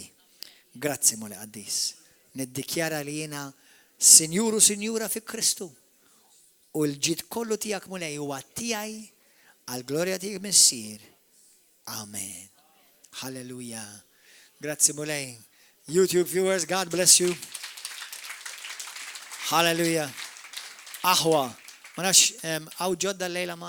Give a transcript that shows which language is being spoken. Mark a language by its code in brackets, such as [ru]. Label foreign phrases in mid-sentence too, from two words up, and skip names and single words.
[mt] Grazzi Mulej Qaddis. Niddikjara li jiena Sinjur u Sinjura fi Kristu. U l-ġid kollu tiegħek mulej huwa tiegħi għall-glorja tiegħek missier. Amen. Hallelujah. Grazzi Mulej. [en] YouTube viewers, God bless you. [mt] Hallelujah. Aħwa. Ma nafx, għaw ġodda l-lejla ma